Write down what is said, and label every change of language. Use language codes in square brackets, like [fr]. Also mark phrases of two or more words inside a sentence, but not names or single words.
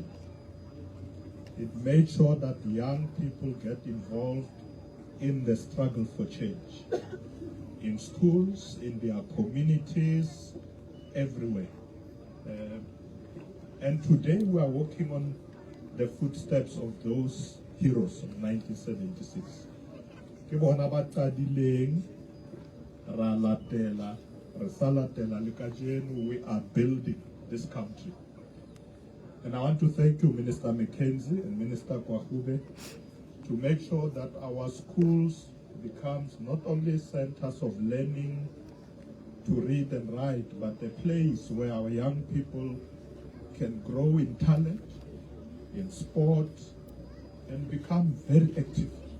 [en] It made sure that young people get involved in the struggle for change, in schools, in their communities, everywhere. And today we are working on the footsteps of those heroes of 1976. [st] Ke bona ba tadileng ra latela re sa latela le kajeno. [en] We are building this country. And I want to thank you, Minister Mckenzie and Minister Kwahube, to make sure that our schools becomes not only centers of learning to read and write, but a place where our young people can grow in talent, in sport, and become very active.